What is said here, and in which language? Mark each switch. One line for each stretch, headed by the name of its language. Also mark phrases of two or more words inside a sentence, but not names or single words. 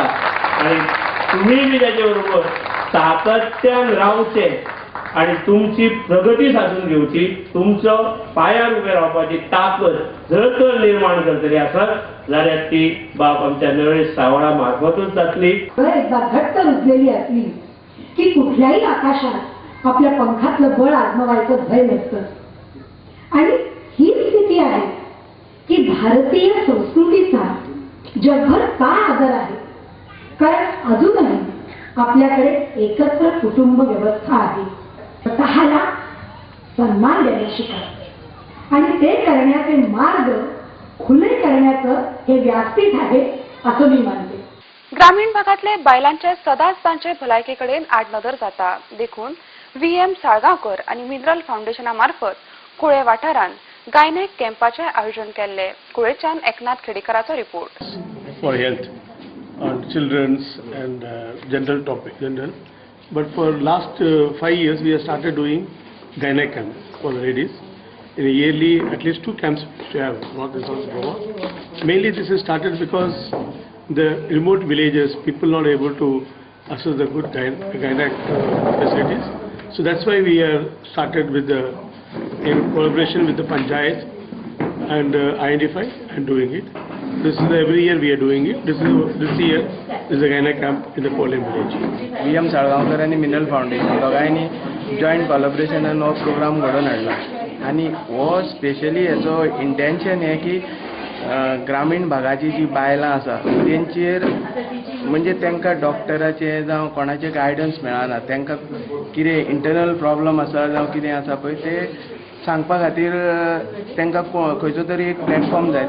Konkani: आनी तुमी बी ताचे बरोबर सातत्यान रावचे आनी तुमची प्रगती साधून घेवची, तुमचो पायार उबे रावपाची ताकद जर तर निर्माण करतली आसत जाल्यार ती बाब आमच्या नरेश सावळा मार्फतूच जातली.
Marathi: एकदा घट्ट रुजलेली असली की कुठल्याही आकाशात आपल्या पंखातलं बळ आजमावायचं भय नसतं. आणि ही स्थिती आहे की भारतीय संस्कृतीचा जगभर का आदर आहे. कारण अजूनही आपल्याकडे एकत्र कुटुंब व्यवस्था आहे. स्वतःला सन्मान देणं शिका आणि ते करण्याचे मार्ग खुले करण्याचं हे व्यासपीठ आहे असं मी मानते.
Konkani: ग्रामीण भागातले बायलांचे सदांच तांचे भलायकेकडेन आडनदर जाता. देखून VM साळगांवकर आणि मिनरल फाउंडेशना मार्फत कुळे वाठारांत गायनेक कॅम्पाचे आयोजन केल्ले. कुळेच्यान एकनाथ खेडेकराचो रिपोर्ट.
English: For health on children's and general topic. But for last 5 years we have started doing gynec camp for the ladies. In a yearly, at least 2 camps we have, North and South Goa. Mainly this is started because the remote villages, people not able to access the good gynec facilities. So that's why we have started with the, in collaboration with the panchayat and identify and doing it. This is every year we are doing it. This year is a gynec camp in the Polem village.
Konkani: VM साळगांवकर आणि मिनरल फाउंडेशन दोगांयनी
English: joint collaboration
Konkani: हो प्रोग्राम घडोवन हाडला. आनी हो स्पेशली हेचो इंटेंशन हें की ग्रामीण भागाची जी बायलां आसा तेंचेर म्हणजे तांकां डॉक्टराचे जावं कोणाचे गायडन्स मेळना, तांकां कितें इंटरनल प्रॉब्लम आसा जावं कितें आसा पळय ते सांगपा खातीर तांकां खंयचो तरी एक प्लॅटफॉर्म जाय.